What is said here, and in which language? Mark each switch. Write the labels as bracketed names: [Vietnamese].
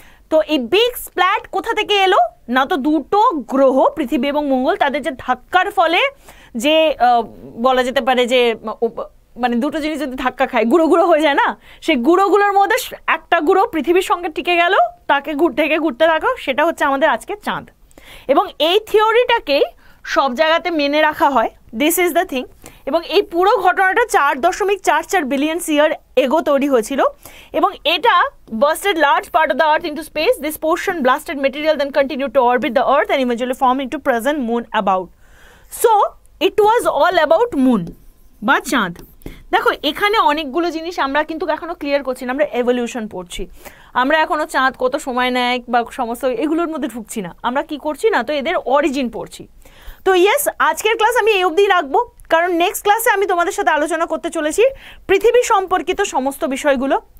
[Bangla] তো এই বিগ স্প্ল্যাট কোথা থেকে এলো না, তো দুটো গ্রহ পৃথিবী এবং মঙ্গল তাদের যে ধাক্কার ফলে যে বলা যেতে পারে যে মানে দুটো জিনিস যদি ধাক্কা খায় গুঁড়ো গুঁড়ো হয়ে যায় না, সেই গুঁড়োগুলোর মধ্যে একটা গুঁড়ো পৃথিবীর সঙ্গে টিকে গেল, তাকে ঘুরতে থাকো, সেটা হচ্ছে আমাদের আজকে চাঁদ। এবং এই থিওরিটাকেই সব জায়গাতে মেনে রাখা হয়, [English] This is the thing. [Bangla] এবং এই পুরো ঘটনাটা 4.44 বিলিয়ন ইয়ার এগো তৈরি হয়েছিল এবং এটা [English] bursted large part of the earth into space. This portion blasted material then continued to orbit the earth and eventually formed into present moon about. So it was all about moon [Bangla] বা চাঁদ। দেখো এখানে অনেকগুলো জিনিস আমরা কিন্তু এখনো clear করছি না, আমরা এভলিউশন পড়ছি, আমরা এখনো চাঁদ কত সময় নেয় বা সমস্ত এগুলোর মধ্যে ঢুকছি না, আমরা কি করছি না, তো এদের অরিজিন পড়ছি। তো ইয়েস, আজকের ক্লাস আমি এই অবধি রাখবো, কারণ নেক্সট ক্লাসে আমি তোমাদের সাথে আলোচনা করতে চলেছি পৃথিবী সম্পর্কিত সমস্ত বিষয়গুলো।